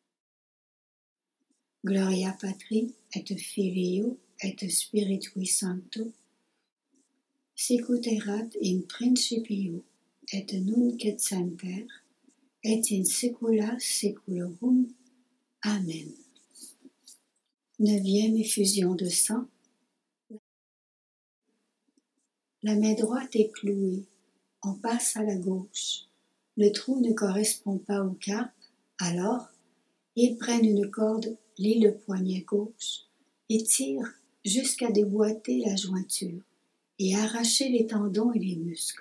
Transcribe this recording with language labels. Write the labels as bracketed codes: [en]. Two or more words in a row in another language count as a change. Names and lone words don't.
[la] Gloria Patri et Filio et Spiritui Sancto, sicut erat in principio et nunc et semper et in saecula saeculorum. [fr] Amen. 9e effusion de sang. La main droite est clouée, on passe à la gauche. Le trou ne correspond pas au carpe, alors ils prennent une corde, lient le poignet gauche et tirent jusqu'à déboîter la jointure et arracher les tendons et les muscles.